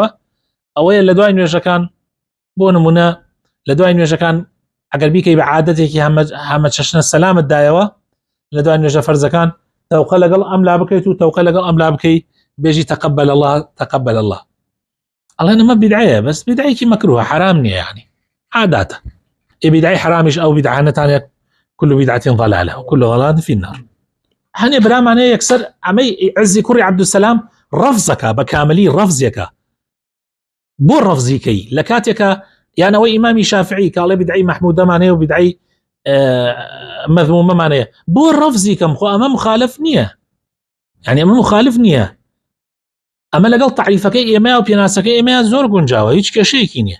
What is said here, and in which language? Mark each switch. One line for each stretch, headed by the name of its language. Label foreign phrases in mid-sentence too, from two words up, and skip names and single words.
Central Kurdish: ئەوەیە لە دوای نوێژەکان، بۆ نمونە لە دوای نوێژەکان ئەگەر بیکەی بە عادەتێکی هەمە چەشنە سەلامت دایەوە، لە دوای نوێژە فەرزەکان تەوقە لەگەڵ ئەم لا بکەیت و تەوقە لەگەڵ ئەم لا بکەی بێژی
Arabic: تەقەبەل الله تەقەبەل الله.
Central Kurdish: ئەڵێن ئەمە بیدعەیە، بەس بیدعەیەکی مەکروهە، حرام نییە، یعنی عاداتە. بیدعەی حرامش ئەو بیدعە نەتانێت
Arabic: كل بدعة ضلالة وكل ضلالة في النار.
Central Kurdish: هەنێ برامانەیە یەکسەر ئەمەی عیزی کوڕی عەبدولسەلام ڕەفزەکە بە کاملی ڕەفزێکە. بۆ ڕەفزیکەی لە کاتێکە یانەوەی ئیمامی شافعی کاڵێ بیدعەی مەحمودەمانەیە و بیدعەی مەذمومەمانەیە، بۆ ڕەفزیکەم خۆ ئەمە مخالف نییە، یعنی ئەمە مخالف نییە، ئەمە لەگەڵ تعریفەکەی ئێمە و پێناسەکەی ئێمە زۆر گونجاوە، هیچ کێشەیەکی نییە.